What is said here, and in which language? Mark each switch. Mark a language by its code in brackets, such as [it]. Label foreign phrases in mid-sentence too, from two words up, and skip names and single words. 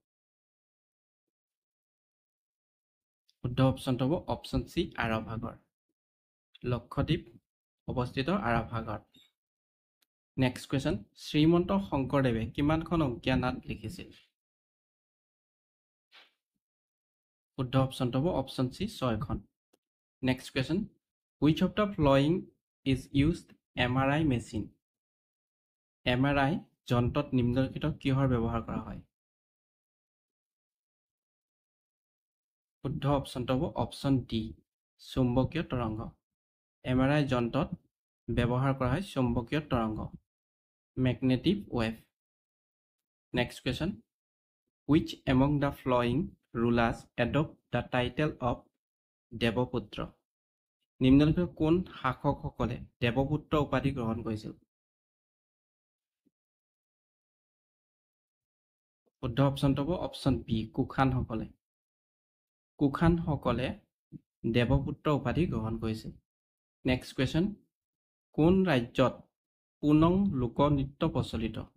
[as] শুদ্ধ অপচনটো হ'ব অপচন সি আৰৱ সাগৰ লক্ষদ্বীপ অৱস্থিত আৰৱ সাগৰত [en] next question [as] শ্ৰীমন্ত শংকৰদেৱে কিমানখন অংকীয়া নাট লিখিছিল শুদ্ধ অপচনটো হ'ব অপচন সি 6খন [en] next question which of the following is used MRI machine [as] MRI যন্ত্ৰত নিম্নলিখিত কিহৰ ব্যৱহাৰ কৰা হয় শুদ্ধ অপচনটো হ'ব অপচন ডি চুম্বকীয় তৰংগ MRI যন্ত্ৰত ব্যৱহাৰ কৰা হয় চুম্বকীয় তৰংগ [en] magnetic wave next question which among the following rulers adopt the title of [as] দেৱপুত্ৰ নিম্নলিখিত কোন শাসকসকলে দেৱপুত্ৰ উপাধি গ্ৰহণ কৰিছিল শুদ্ধ অপচনটো হ'ব অপচন বি কুখানসকলে দেৱপুত্ৰ উপাধি গ্ৰহণ কৰিছিল [en] next question [as] কোন ৰাজ্যত পুনং লোকনৃত্য প্ৰচলিত